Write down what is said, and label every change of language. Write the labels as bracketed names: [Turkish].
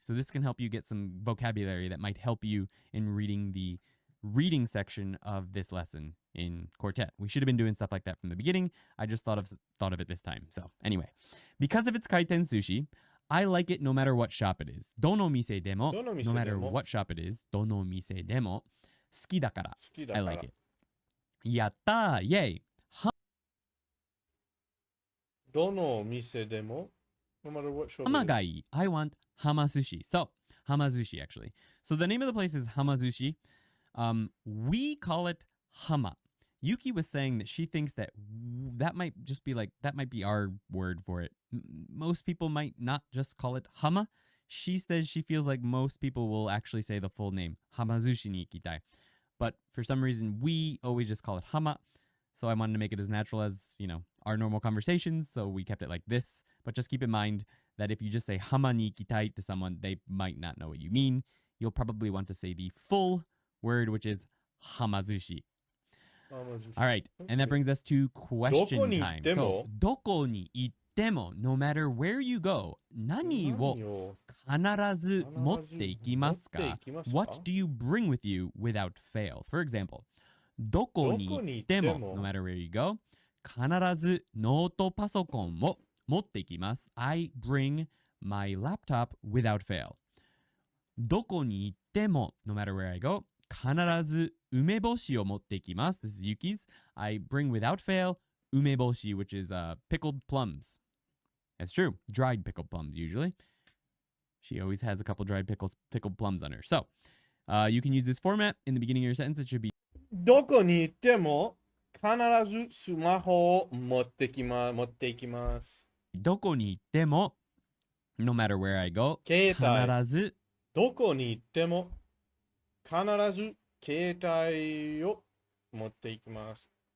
[English] So this can help you get some vocabulary that might help you in reading the reading section of this lesson in Quartet. We should have been doing stuff like that from the beginning. I just thought of it this time. So anyway, because of its kaiten sushi, I like it no matter what shop it is. [Japanese] どの店でも [English] no matter what shop it is. [Japanese] どの店でも好きだから [English] I like it. [Japanese] やったー [English] Yay! [Japanese] どの店でも [English] no matter what shop. Hamagai. I want hamazushi. So, hamazushi actually. So the name of the place is Hamazushi. We call it hama. Yuki was saying that she thinks that might just be that might be our word for it. Most people might not just call it hama. She says she feels like most people will actually say the full name, [Japanese] Hamazushi ni ikitai. [English] But for some reason, we always just call it hama. So I wanted to make it as natural as, our normal conversations. So we kept it like this. But just keep in mind that if you just say [Japanese] hama ni ikitai [English] to someone, they might not know what you mean. You'll probably want to say the full word, which is hamazushi. All right. And that brings us to question time. [Japanese] So, どこに行っても, [English] no matter where you go, [Japanese] 何を必ず持っていきますか? [English] What do you bring with you without fail? For example, [Japanese] どこに行っても, [English] no matter where you go, [Japanese] 必ずノートパソコンを持っていきます. [English] I bring my laptop without fail. [Japanese] どこに行っても, [English] no matter where I go, [Japanese] 必ず梅干しを持っていきます. [English] This is Yuki's. I bring without fail 梅干し, which is pickled plums. That's true. Dried pickled plums, usually. She always has a couple dried pickled plums on her. So, you can use this format in the beginning of your sentence. It should be [Japanese] どこに行っても必ずスマホを持っていきます。どこに行っても [English] no matter where I go [Japanese] 携帯必ずどこに行っても必ず携帯を持っていきます。